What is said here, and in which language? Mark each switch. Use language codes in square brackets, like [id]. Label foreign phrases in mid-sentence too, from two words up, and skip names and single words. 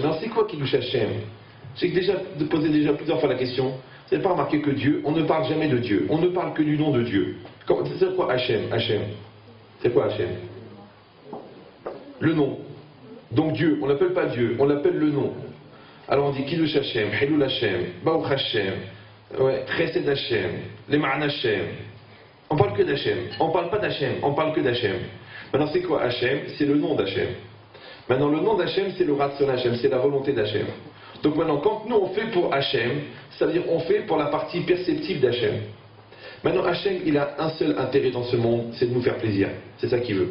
[fr] Alors c'est quoi [he] קידוש השם? [fr] J'ai déjà posé plusieurs fois la question. Vous n'avez pas remarqué que Dieu, on ne parle jamais de Dieu, on ne parle que du nom de Dieu. C'est quoi Hashem? Hashem. C'est quoi Hashem? Le nom. Donc Dieu, on n'appelle pas Dieu, on l'appelle le nom. Alors on dit [he] קידוש השם, חילול השם, ברוך השם, חסד השם, למען השם. [fr] On parle que d'Hachem, on parle pas d'Hachem, on parle que d'Hachem. Maintenant c'est quoi Hachem? C'est le nom d'Hachem. Maintenant le nom d'Hachem c'est le [he] רצון השם, [fr] c'est la volonté d'Hachem. Donc maintenant quand nous on fait pour Hachem, ça veut dire on fait pour la partie perceptive d'Hachem. Maintenant Hachem il a un seul intérêt dans ce monde, c'est de nous faire plaisir, c'est ça qu'il veut.